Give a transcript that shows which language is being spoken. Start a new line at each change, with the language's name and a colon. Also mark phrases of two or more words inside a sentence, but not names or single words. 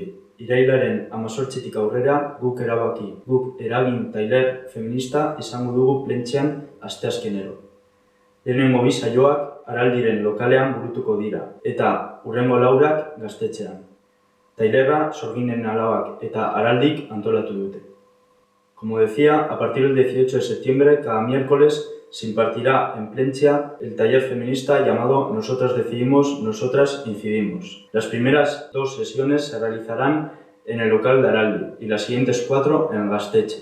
Basque: Irailaren 18tik aurrera guk erabaki, guk eragin tailer feminista izango dugu Plentxean asteazkenero. Lehenengo bi saioak Araldiren lokalean burutuko dira, eta hurrengo laurak Gaztetxean. Tailerra Sorginen alabak eta Araldik antolatu dute.
Spanish: Como decía, a partir del 18 de septiembre, cada miércoles, se impartirá en Plentxea el taller feminista llamado Nosotras decidimos, nosotras incidimos. Las primeras 2 sesiones se realizarán en el local de Araldi y las siguientes 4 en Gaztetxe.